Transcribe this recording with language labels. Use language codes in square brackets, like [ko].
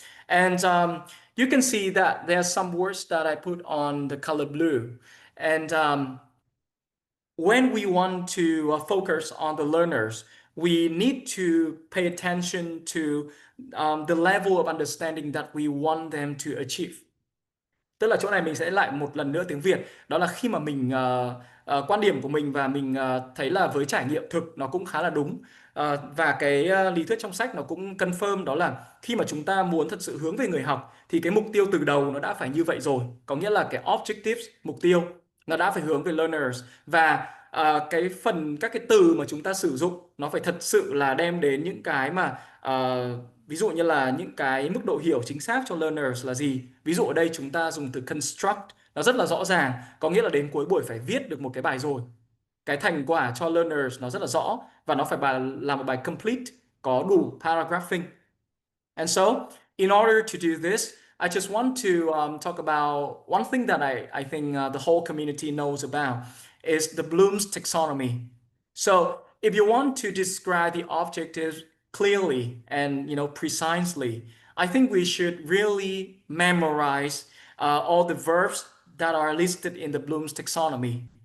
[en] And you can see that there are some words that I put on the color blue. And when we want to focus on the learners, we need to pay attention to the level of understanding that we want them to achieve. [vi] Tức là chỗ này mình sẽ lại một lần nữa tiếng Việt, đó là khi mà mình quan điểm của mình và mình thấy là với trải nghiệm thực nó cũng khá là đúng. Và cái lý thuyết trong sách nó cũng confirm, đó là khi mà chúng ta muốn thật sự hướng về người học thì cái mục tiêu từ đầu nó đã phải như vậy rồi, có nghĩa là cái objectives, mục tiêu nó đã phải hướng về learners, và cái phần các cái từ mà chúng ta sử dụng nó phải thật sự là đem đến những cái mà ví dụ như là những cái mức độ hiểu chính xác cho learners là gì. Ví dụ ở đây chúng ta dùng từ construct, nó rất là rõ ràng, có nghĩa là đến cuối buổi phải viết được một cái bài rồi. Cái thành quả cho learners nó rất là rõ, và nó phải là một bài complete, có đủ paragraphing. [en] And so, in order to do this, I just want to talk about one thing that I think the whole community knows about is the Bloom's taxonomy. So, if you want to describe the objectives clearly and precisely, I think we should really memorize all the verbs that are listed in the Bloom's taxonomy.